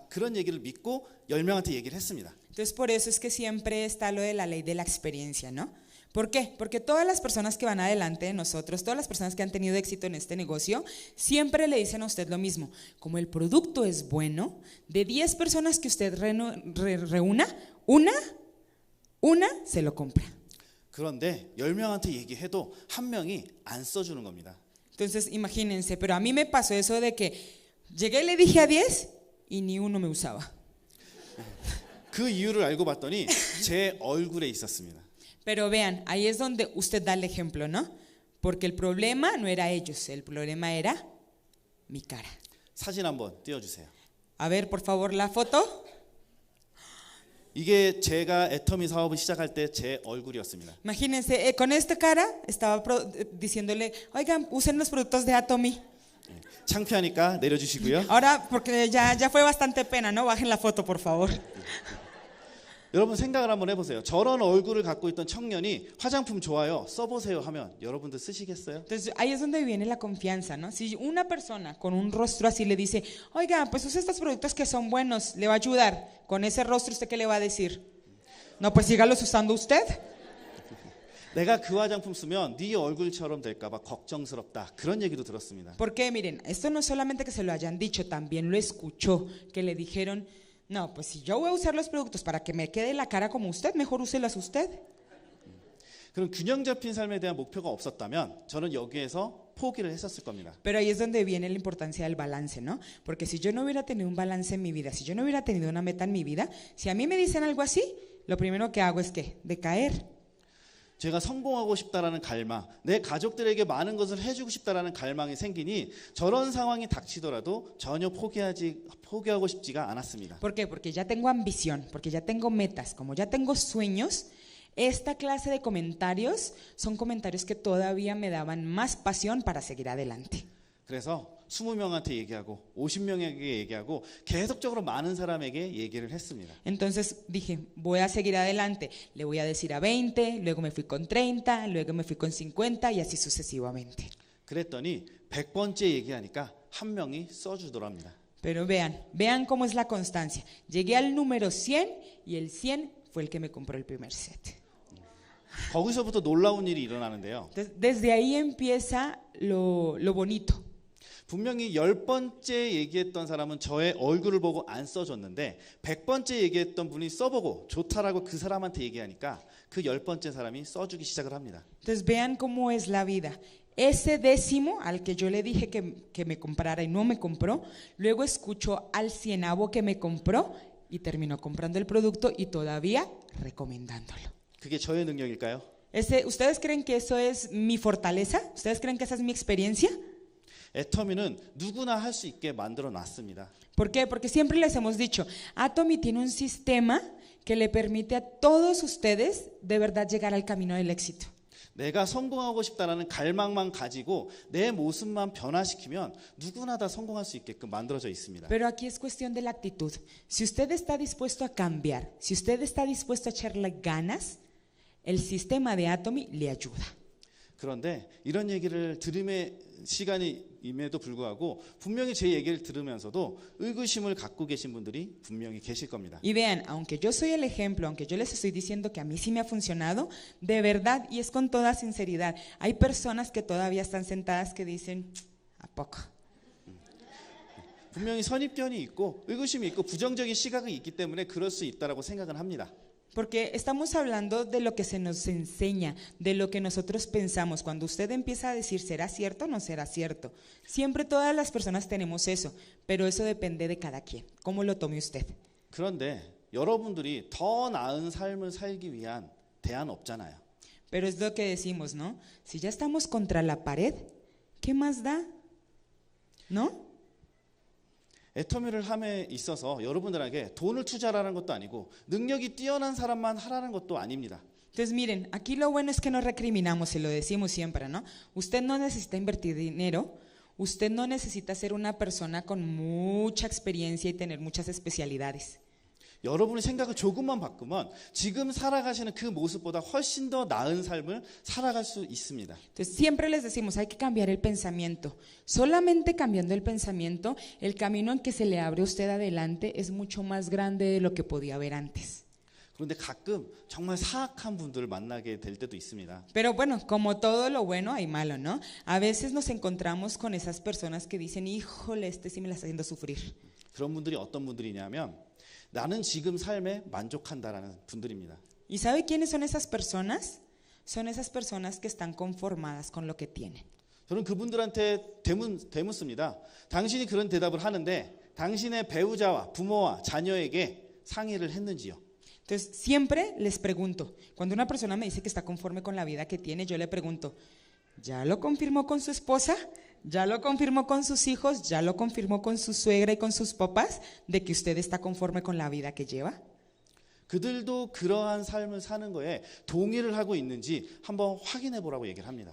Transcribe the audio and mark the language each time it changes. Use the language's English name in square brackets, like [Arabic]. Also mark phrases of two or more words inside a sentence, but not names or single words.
[Korean] 그런 얘기를 믿고 10명한테 얘기를 했습니다. [Spanish] Entonces, por eso es que siempre está lo de la ley de la experiencia, ¿no? ¿Por qué? Porque todas las personas que van adelante de nosotros, todas las personas que han tenido éxito en este negocio, siempre le dicen a usted lo mismo. Como el producto es bueno, de 10 personas que usted reúna, una se lo compra. [Korean] 그런데 10명한테 얘기해도 1명이 안 써주는 겁니다. [Spanish] Entonces, imagínense, pero a mí me pasó eso de que llegué y le dije a 10 y ni uno me usaba. [Korean] 그 이유를 알고 봤더니 제 얼굴에 있었습니다. [Spanish] Pero vean, ahí es donde usted da el ejemplo, ¿no? Porque el problema no era ellos, el problema era mi cara. [Korean] 사진 한번 띄워주세요. [Spanish] A ver, por favor, la foto. [Korean] 이게 제가 애터미 사업을 시작할 때 제 얼굴이었습니다. [Spanish] Imagínense, con esta cara estaba diciéndole, oigan, usen los productos de Atomy. [Korean] 창피하니까 내려주시고요. [Spanish] Ahora, porque ya fue bastante pena, ¿no? Bajen la foto, por favor. [Korean] 여러분 생각을 한번 해보세요. 저런 얼굴을 갖고 있던 청년이 화장품 좋아요, 써보세요 하면 여러분들 쓰시겠어요? [Spanish] Entonces ahí es donde viene la confianza, ¿no? Si una persona con un rostro así le dice, oiga, pues usa estos productos que son buenos, le va a ayudar. Con ese rostro, ¿usted qué le va a decir? No, pues sígalos usando usted. [Korean] 내가 그 화장품 쓰면 네 얼굴처럼 될까봐 걱정스럽다. 그런 얘기도 들었습니다. [Spanish] Porque miren, esto no solamente que se lo hayan dicho, también lo escuchó, que le dijeron, no, pues si yo voy a usar los productos para que me quede la cara como usted, mejor úselas usted. [Korean] 그럼 균형 잡힌 삶에 대한 목표가 없었다면 저는 여기에서 포기를 했었을 겁니다. [Spanish] Pero ahí es donde viene la importancia del balance, ¿no? Porque si yo no hubiera tenido un balance en mi vida, si yo no hubiera tenido una meta en mi vida, si a mí me dicen algo así, lo primero que hago es ¿qué? Decaer. [Korean] 제가 성공하고 싶다라는 갈망, 내 가족들에게 많은 것을 해주고 싶다라는 갈망이 생기니 저런 상황이 닥치더라도 전혀 포기하고 싶지가 않았습니다. [Spanish] ¿Por qué? Porque ya tengo ambición, porque ya tengo metas, como ya tengo sueños, esta clase de comentarios son comentarios que todavía me daban más pasión para seguir adelante. [Korean] 그래서 20명한테 얘기하고 50명에게 얘기하고 계속적으로 많은 사람에게 얘기를 했습니다. [Spanish] Entonces dije, voy a seguir adelante, le voy a decir a 20, luego me fui con 30, luego me fui con 50 y así sucesivamente. [Korean] 그랬더니 100번째 얘기하니까 한 명이 써주더랍니다. [Spanish] Pero vean cómo es la constancia. Llegué al número 100 y el 100 fue el que me compró el primer set. [Korean] 거기서부터 놀라운 일이 일어나는데요. [Spanish] Entonces, desde ahí empieza lo bonito. [Korean] 분명히 10번째 얘기했던 사람은 저의 얼굴을 보고 안 써줬는데 100번째 얘기했던 분이 써보고 좋다라고 그 사람한테 얘기하니까 그 10번째 사람이 써주기 시작을 합니다. [Spanish] Entonces vean cómo es la vida. Ese décimo al que yo le dije que me comprara y no me compró, luego escuchó al cienavo que me compró y terminó comprando el producto y todavía recomendándolo. [Korean] 그게 저의 능력일까요? [Spanish] ¿Ustedes creen que eso es mi fortaleza? ¿Ustedes creen que esa es mi experiencia? [Korean] 애터미는 누구나 할 수 있게 만들어 놨습니다. [Spanish] ¿Por qué? Porque siempre les hemos dicho, Atomy tiene un sistema que le permite a todos ustedes de verdad llegar al camino del éxito. [Korean] 내가 성공하고 싶다라는 갈망만 가지고 내 모습만 변화시키면 누구나 다 성공할 수 있게끔 만들어져 있습니다. [Spanish] Pero aquí es cuestión de la actitud. Si usted está dispuesto a cambiar, si usted está dispuesto a echarle ganas, el sistema de Atomy le ayuda. [Korean] 그런데 이런 얘기를 들음의 시간임에도 불구하고 분명히 제 얘기를 들으면서도 의구심을 갖고 계신 분들이 분명히 계실 겁니다. [Spanish] Y vean, aunque yo soy el ejemplo, aunque yo les estoy diciendo que a mí sí me ha funcionado, de verdad, y es con toda sinceridad, hay personas que todavía están sentadas que dicen, ¿a poco? [Korean] 분명히 선입견이 있고 의구심이 있고 부정적인 시각이 있기 때문에 그럴 수 있다라고 생각은 합니다. [Spanish] Porque estamos hablando de lo que se nos enseña, de lo que nosotros pensamos. Cuando usted empieza a decir, ¿será cierto o no será cierto? Siempre todas las personas tenemos eso, pero eso depende de cada quien. ¿Cómo lo tome usted? [Korean] 그런데 여러분들이 더 나은 삶을 살기 위한 대안 없잖아요. [Spanish] Pero es lo que decimos, ¿no? Si ya estamos contra la pared, ¿qué más da? ¿No? [Korean] 애터미를 함에 있어서 여러분들에게 돈을 투자하라는 것도 아니고 능력이 뛰어난 사람만 하라는 것도 아닙니다. [Spanish] Entonces miren, aquí lo bueno es que no recriminamos y lo decimos siempre, ¿no? Usted no necesita invertir dinero, usted no necesita ser una persona con mucha experiencia y tener muchas especialidades. [Korean] 여러분의 생각을 조금만 바꾸면 지금 살아가시는 그 모습보다 훨씬 더 나은 삶을 살아갈 수 있습니다. [Spanish] Entonces siempre les decimos, hay que cambiar el pensamiento. Solamente cambiando el pensamiento, el camino en que se le abre a usted adelante es mucho más grande de lo que podía haber antes. [Korean] 그런데 가끔 정말 사악한 분들을 만나게 될 때도 있습니다. [Spanish] Pero bueno, como todo lo bueno hay malo, ¿no? A veces nos encontramos con esas personas que dicen, híjole, este sí me la está haciendo sufrir. [Korean] 그런 분들이 어떤 분들이냐면 나는 지금 삶에 만족한다라는 분들입니다. [Spanish] ¿Y sabe quiénes son esas personas? Son esas personas que están conformadas con lo que tienen. [Korean] 저는 그분들한테 대묻습니다. 당신이 그런 대답을 하는데 당신의 배우자와 부모와 자녀에게 상의를 했는지요? [Spanish] Entonces, siempre les pregunto, cuando una persona me dice que está conforme con la vida que tiene, yo le pregunto, ¿ya lo confirmó con su esposa? ¿Ya lo confirmó con sus hijos? ¿Ya lo confirmó con su suegra y con sus papás de que usted está conforme con la vida que lleva? [Korean] 그들도 그러한 삶을 사는 거에 동의를 하고 있는지 한번 확인해 보라고 얘기를 합니다.